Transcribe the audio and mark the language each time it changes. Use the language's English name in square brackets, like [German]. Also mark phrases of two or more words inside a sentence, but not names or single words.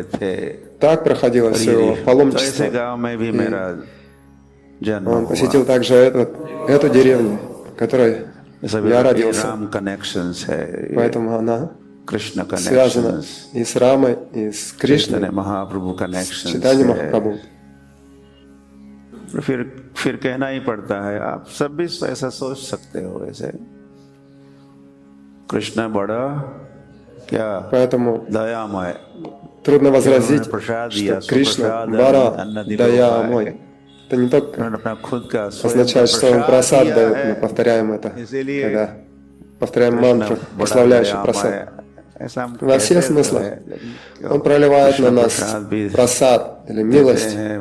[Russian] Так проходило все его паломничество. И он посетил также эту деревню, в которой я родился. Поэтому она связана и с Рамой, и с Кришной, с Чайтанья Махапрабху. [Hindi] फिर कहना ही पड़ता है, आप सब भी ऐसा सोच सकते हो वैसे। कृष्ण बड़ा क्या दयामय, [Russian] трудно возразить, что [Hindi] कृष्ण बड़ा दयामय. [Russian] Это не только означает, что он прасад дает, мы повторяем это, когда повторяем мантру, прославляющую прасад. Во всех смыслах он проливает на нас прасад или милость.